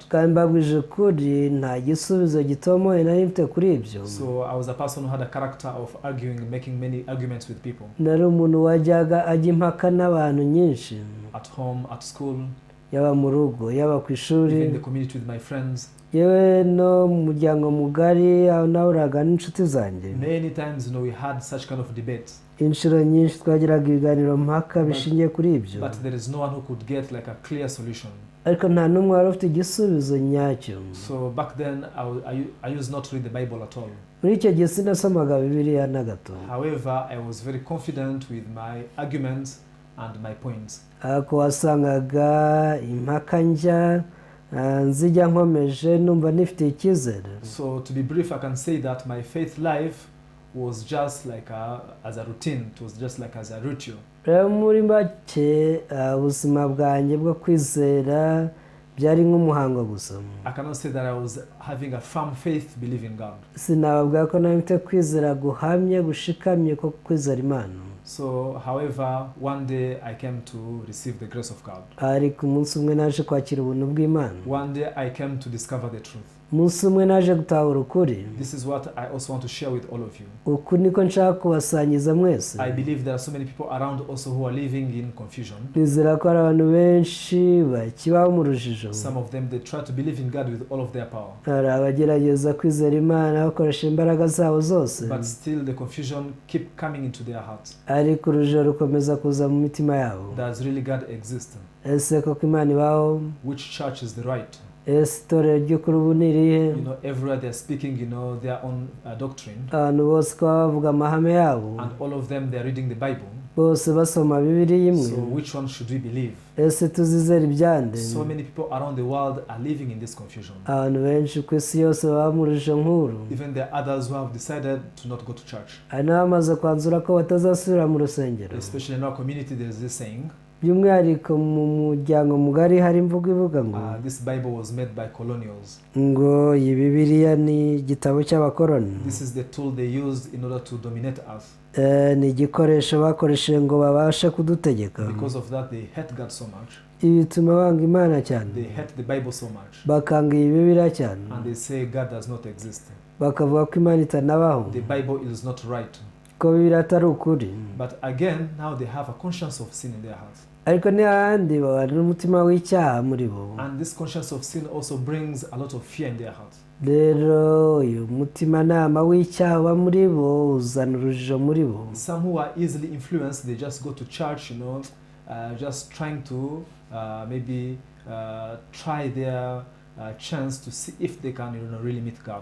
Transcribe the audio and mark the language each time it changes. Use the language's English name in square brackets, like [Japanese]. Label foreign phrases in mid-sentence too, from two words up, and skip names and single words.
[Kinyarwanda] kandi mbabwije ukuri nta gisubizo gitomoye nari mfite kuri ibyo. [English] So I was a person who had a character of arguing, making many arguments with people. [Kinyarwanda] nari umuntu wajyaga ajya impaka n'abantu nyinshi. [English] At home, at school, [Kinyarwanda] yaba mu rugo, yaba ku ishuri, [English] even in the community with my friends. [Kinyarwanda] yewe no mu muryango mugari aho nahuraga n'inshuti zanjye. [English] Many times, we had such kind of debates. [Kinyarwanda] inshuro nyinshi twagiraga ibiganiro mpaka bishingiye kuri ibyo. [English] But there is no one who could get like a clear solution. [Kinyarwanda] ariko nta n'umwe wari ufite igisubizo nyacyo. [English] So back then, I used not to read the Bible at all. [Kinyarwanda] muri icyo gihe sinasomaga Bibiliya na gato. [English] However, I was very confident with my arguments and my points. [Kinyarwanda] ariko wasangaga impaka njya nzijya nkomeje numva nifite icyizere. [English] So to be brief, I can say that my faith life was just like as a routine. It was just like as a ritual. [Kinyarwanda] rero muri make ubuzima bwanjye bwo kwizera byari nk'umuhango gusa. [English] I cannot say that I was having a firm faith, believe in God. [Kinyarwanda] sinababwira ko nari mfite kwizera guhamye gushikamye ko kwizera Imana. [English] So, however, one day I came to receive the grace of God. [Kinyarwanda] ariko umunsi umwe naje kwakira ubuntu bw'Imana. [English] One day I came to discover the truth. [Kinyarwanda] umunsi umwe naje gutahura ukuri. [English] This is what I also want to share with all of you. [Kinyarwanda] uku niko nshaka kubasangiza mwese. [English] I believe there are so many people around also who are living in confusion. [Kinyarwanda] nizera ko hari abantu benshi bakibaho mu rujijo. [English] Some of them, they try to believe in God with all of their power. [Kinyarwanda] hari abagerageza kwizera Imana bakoresha imbaraga zabo zose. [English] But still the confusion keep coming into their hearts. [Kinyarwanda] ariko urujijo rukomeza kuza mu mitima yabo. [English] Does really God exist? [Kinyarwanda] ese koko Imana ibaho? [English] Which church is the right? [Kinyarwanda] ese itorero ry'ukuri ubu ni irihe? [English] Everywhere they are speaking, their own doctrine. [Kinyarwanda] abantu bose ko bavuga amahame yabo. [English] And all of them, they are reading the Bible. [Kinyarwanda] bose basoma Bibiliya imwe. [English] So which one should we believe? [Kinyarwanda] ese tuzizera ibyande? [English] So many people around the world are living in this confusion. [Kinyarwanda] abantu benshi ku isi yose baba mu rujijo nk'uru. [English] Even there are others who have decided to not go to church. [Kinyarwanda] hari n'abamaze kwanzura ko batazasubira mu rusengero. [English] Especially in our community, there is this saying. [Kinyarwanda] by'umwihariko mu muryango mugari hari imvugo ivuga ngo [English] this Bible was made by colonials. [Kinyarwanda] ngo iyi Bibiliya ni igitabo cy'abakoloni. [English] This is the tool they used in order to dominate us. [Kinyarwanda] ni igikoresho bakoresheje ngo babashe kudutegeka. [English] Because of that, they hate God so much. [Kinyarwanda] ibi bituma banga Imana cyane. [English] They hate the Bible so much. [Kinyarwanda] bakanga iyi Bibiliya cyane. [English] And they say God does not exist. [Kinyarwanda] bakavuga ko Imana itanabaho. [English] The Bible is not right. [Kinyarwanda] ko Bibiliya atari ukuri. [English] But again, now they have a conscience of sin in their hearts. [Kinyarwanda] ariko n'ahandi babana n'umutima w'icyaha muri bo. [English] And this conscience of sin also brings a lot of fear in their hearts. [Kinyarwanda] rero uyu mutimanama w'icyaha uba muri bo uzana urujijo muri bo. [English] Some who are easily influenced, they just go to church, just trying to maybe try their chance to see if they can really meet God.